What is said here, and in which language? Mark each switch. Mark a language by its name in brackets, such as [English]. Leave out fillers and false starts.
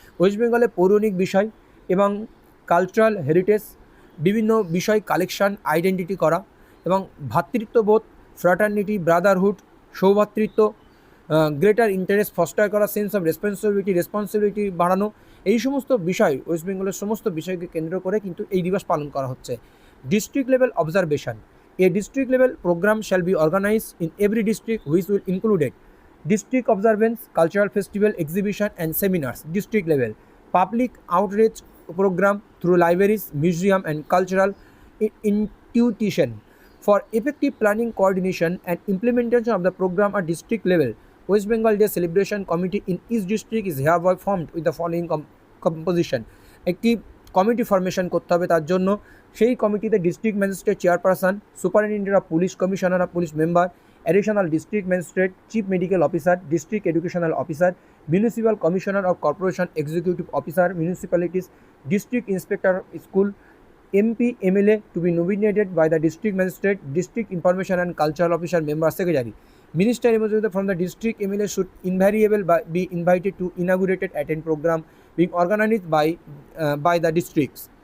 [Bangla] West বেঙ্গলের পৌরাণিক বিষয় এবং কালচারাল হেরিটেজ বিভিন্ন বিষয় কালেকশন আইডেন্টিটি করা এবং ভ্রাতৃত্ববোধ, fraternity, Brotherhood, সৌভ্রাতৃত্ব, greater interest foster করা, সেন্স অফ রেসপন্সিবিলিটি বাড়ানো, এই সমস্ত বিষয় ওয়েস্ট বেঙ্গলের সমস্ত বিষয়কে কেন্দ্র করে কিন্তু এই দিবস পালন করা হচ্ছে। [English] District level observation, a district level program shall be organized in every district which will include district observance, cultural festival, exhibition and seminars. District level public outreach program through libraries, museum and cultural institution. For effective planning, coordination and implementation of the program at district level, West Bengal Day Celebration Committee in each district is hereby formed with the following composition. [Bangla] একটি committee formation করতে হবে, তার জন্য সেই কমিটিতে [English] District magistrate chairperson, superintendent of police, commissioner of police member, additional district magistrate, chief medical officer, district educational officer, municipal commissioner of corporation executive officer, municipalities, district inspector school, MP, MLA to be nominated by the district magistrate, district information and cultural officer, member, secretary. Minister representative from the district MLA should invariably be invited to inaugurated attend program being organized by the districts.